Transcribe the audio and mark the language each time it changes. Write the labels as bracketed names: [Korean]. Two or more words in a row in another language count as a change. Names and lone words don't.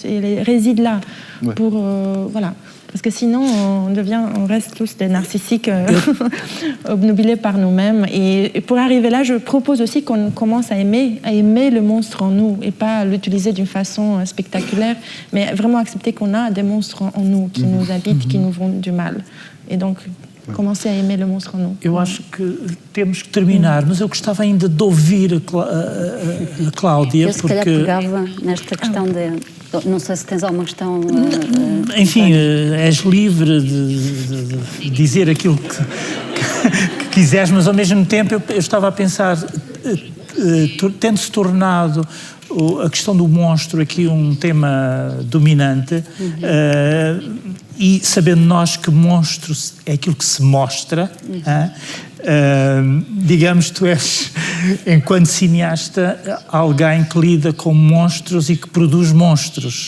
[French] Elle réside là pour voilà. Parce que sinon on reste tous des narcissiques obnubilés par nous-mêmes. Et pour arriver là, je propose aussi qu'on commence à aimer le monstre en nous et pas l'utiliser d'une façon spectaculaire, mais vraiment accepter qu'on a des monstres en nous qui nous habitent, qui nous font du mal. Et donc comecei a aimer le monstre en nous. [Portuguese] Eu acho que temos que terminar, mas eu gostava ainda de ouvir a Cláudia, eu se calhar pegava nesta questão não sei se tens alguma questão... Enfim, és livre de dizer aquilo que quiseres, mas ao mesmo tempo eu estava a pensar, tendo-se tornado a questão do monstro aqui um tema dominante, e sabendo nós que monstro é aquilo que se mostra, digamos, tu és, enquanto cineasta, alguém que lida com monstros e que produz monstros.